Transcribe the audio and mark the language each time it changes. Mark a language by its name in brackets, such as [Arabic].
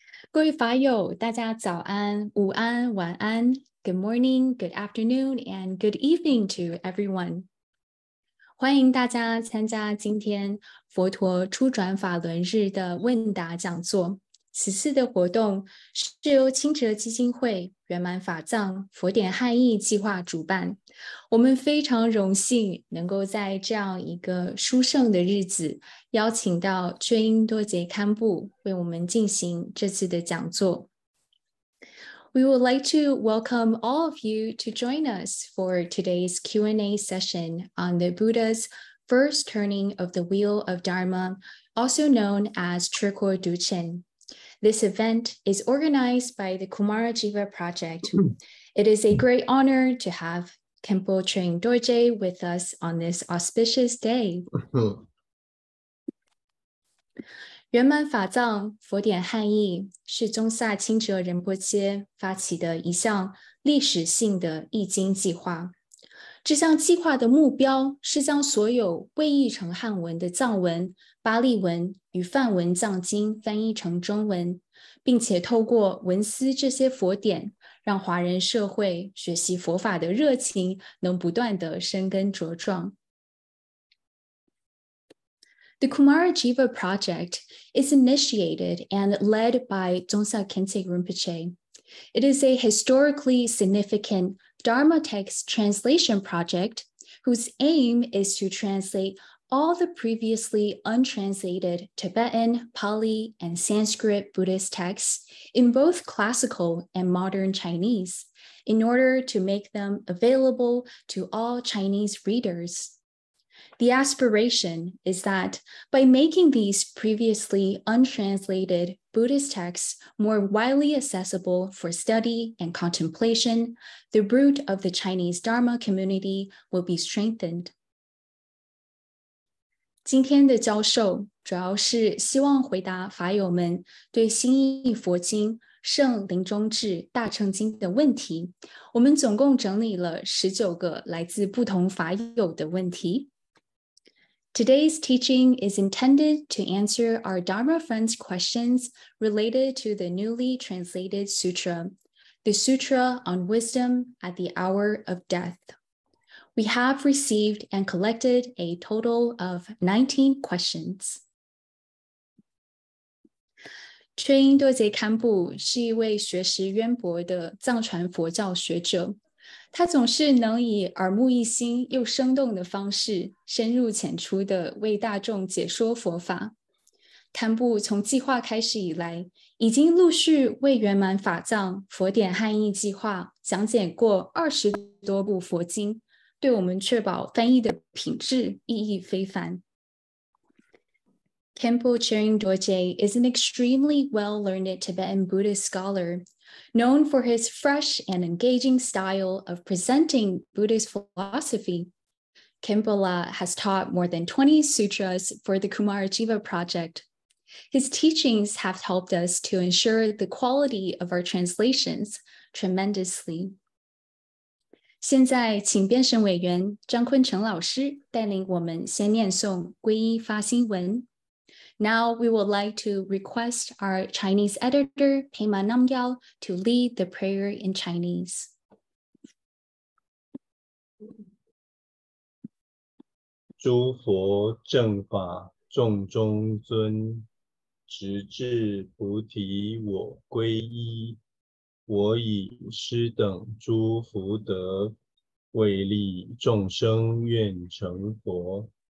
[Chinese] 各位法友，大家早安、午安、晚安。 [English] Good morning, good afternoon, and good evening to everyone. [Chinese] 欢迎大家参加今天佛陀初转法轮日的问答讲座。此次的活动是由清哲基金会圆满法藏佛典汉译计划主办。我们非常荣幸能够在这样一个殊胜的日子，邀请到Choying Dorje Khenpo为我们进行这次的讲座。 [English] We would like to welcome all of you to join us for today's Q&A session on the Buddha's first turning of the wheel of Dharma, also known as Trikor Duchen. This event is organized by the Kumarajiva Project. It is a great honor to have Khenpo Choying Dorje with us on this auspicious day. [Chinese] 圆满法藏佛典汉译是宗萨钦哲仁波切发起的一项历史性的译经计划。这项计划的目标是将所有未译成汉文的藏文、巴利文与梵文藏经翻译成中文，并且透过文思这些佛典，让华人社会学习佛法的热情能不断地生根茁壮。 [English] The Kumarajiva Project is initiated and led by Dzongsa Khyentse Rinpoche. It is a historically significant Dharma text translation project whose aim is to translate all the previously untranslated Tibetan, Pali, and Sanskrit Buddhist texts in both classical and modern Chinese in order to make them available to all Chinese readers. The aspiration is that by making these previously untranslated Buddhist texts more widely accessible for study and contemplation, the root of the Chinese Dharma community will be strengthened. [Chinese] 今天的教授主要是希望回答法友们对新译佛经《圣临终志大乘经》的问题。我们总共整理了19个来自不同法友的问题。 [English] Today's teaching is intended to answer our Dharma friends' questions related to the newly translated Sutra, the Sutra on Wisdom at the Hour of Death. We have received and collected a total of 19 questions. [Chinese] Choying Dorje Khenpo 是一位学识渊博的藏传佛教学者，他总是能以耳目一新又生动的方式，深入浅出地为大众解说佛法。 Khenpo从计划开始以来，已经陆续为圆满法藏佛典汉译计划讲解过20多部佛经，对我们确保翻译的品质意义非凡。 [English] Khenpo Choying Dorje is an extremely well-learned Tibetan Buddhist scholar, known for his fresh and engaging style of presenting Buddhist philosophy. Khenpo has taught more than 20 sutras for the Kumarajiva project. His teachings have helped us to ensure the quality of our translations tremendously. [Chinese] 现在，请辩审委员张坤成老师带领我们先念诵皈依发心文。 [English] Now we would like to request our Chinese editor, Pema Namgyal, to lead the prayer in Chinese. [Chinese] 诸佛正法众中尊，直至菩提我皈依。我以师等诸福德，为利众生愿成佛。